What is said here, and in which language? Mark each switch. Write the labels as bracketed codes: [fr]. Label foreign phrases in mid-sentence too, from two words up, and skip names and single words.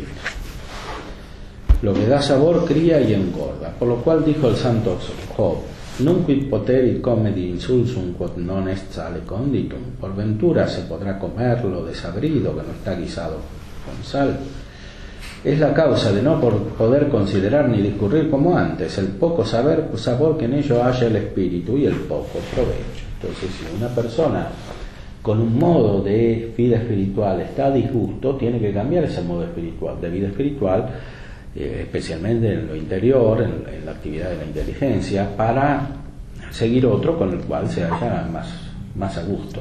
[es] Lo que da sabor cría y engorda. Por lo cual dijo el santo Job: [la] Nunquid poterit comedi insulsum quod non est sale conditum. [es] Por ventura se podrá comer lo desabrido que no está guisado con sal. Es la causa de no poder considerar ni discurrir como antes el poco sabor que en ello haya el espíritu y el poco provecho. Entonces, si una persona con un modo de vida espiritual está a disgusto, tiene que cambiar ese modo de vida espiritual, especialmente en lo interior, en la actividad de la inteligencia, para seguir otro con el cual se haya más a gusto.